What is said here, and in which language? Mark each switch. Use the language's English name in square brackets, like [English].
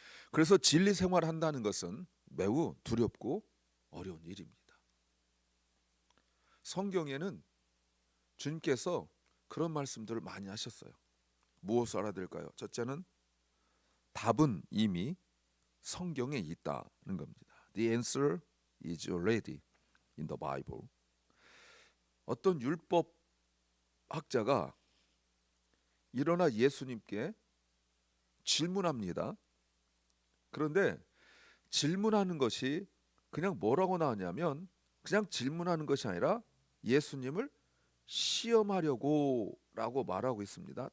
[Korean] 그래서 진리 생활을 한다는 것은 매우 두렵고 어려운 일입니다. 성경에는 주님께서 그런 말씀들을 많이 하셨어요. 무엇을 알아야 될까요? 첫째는 답은 이미 성경에 있다는 겁니다. [English] The answer is already in the Bible. [Korean] 어떤 율법 학자가 일어나 예수님께 질문합니다. 그런데 질문하는 것이 그냥 뭐라고 나왔냐면 그냥 질문하는 것이 아니라 예수님을 시험하려고 라고 말하고 있습니다.